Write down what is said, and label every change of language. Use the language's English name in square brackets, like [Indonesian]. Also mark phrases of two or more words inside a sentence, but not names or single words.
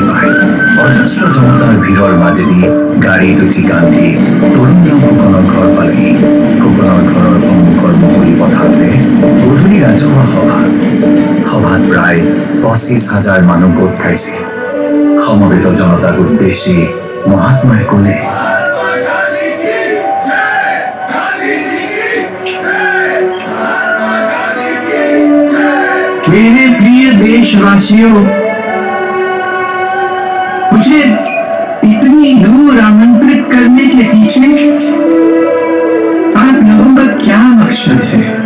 [Assamese] পাই অজস্ৰ জনতাৰ ভিৰৰ মাজেদি গাড়ীত উঠি গান্ধী তৰুণৰাম ফুকনৰ ঘৰ পালেহি ফুকনৰ ঘৰৰ সন্মুখৰ মুকলি পথাৰতে গধূলি ৰাজহুৱা সভাত প্ৰায় 25,000 মানুহ গোট খাইছে সমবেত জনতাক উদ্দেশ্যি মহাত্মাই ক'লে [Hindi] मेरे प्रिय देशवासियों मुझे इतनी दूर आमंत्रित करने के पीछे आप लोगों का क्या मकसद है